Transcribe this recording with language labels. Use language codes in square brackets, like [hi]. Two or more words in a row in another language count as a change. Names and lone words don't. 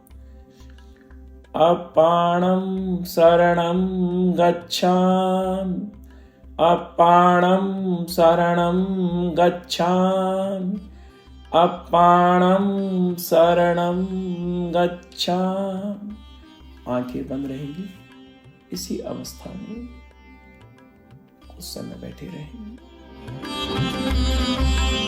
[pi] अपाणं शरणं गच्छामि, अपाणं शरणं गच्छामि, अपाणं शरणं गच्छामि। [hi] आंखें बंद रहेंगी, इसी अवस्था में कुछ समय बैठे रहेंगे।